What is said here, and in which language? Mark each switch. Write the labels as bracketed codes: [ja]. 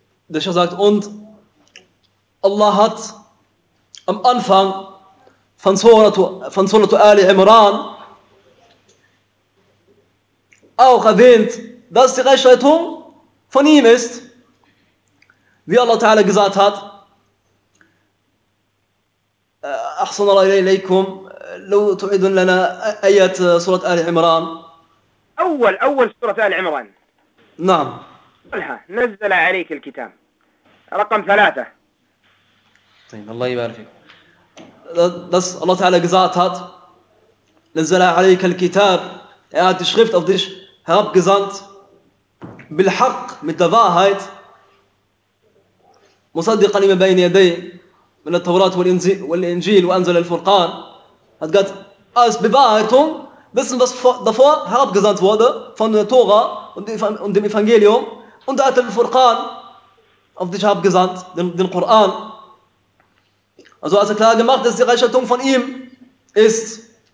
[de] Der Sheikh sagt, und Allah hat am Anfang von Surat Ali Imran auch erwähnt, dass die Rechtleitung von ihm ist, wie Allah Ta'ala gesagt hat, [ar] أحسن الله إليكم لو تعيدون لنا آية سورة آل عمران أول سورة آل عمران نعم قلها نزل عليك الكتاب رقم ثلاثة طيب الله يبارك فيك بس الله تعالى [de] gesagt hat [ar] نزل عليك الكتاب [de] er hat die Schrift auf dich herabgesandt [ar] بالحق [de] mit der Wahrheit [ar] مصدقا لما بين يديه من التوراة والإنجيل وأنزل الفرقان [de] hat Gott als Bewahrheitung wissen was davor herabgesandt wurde von der Tora und dem Evangelium und hat den Furqan auf dich herabgesandt den Koran also hat er klar gemacht dass die Rechtleitung von ihm ist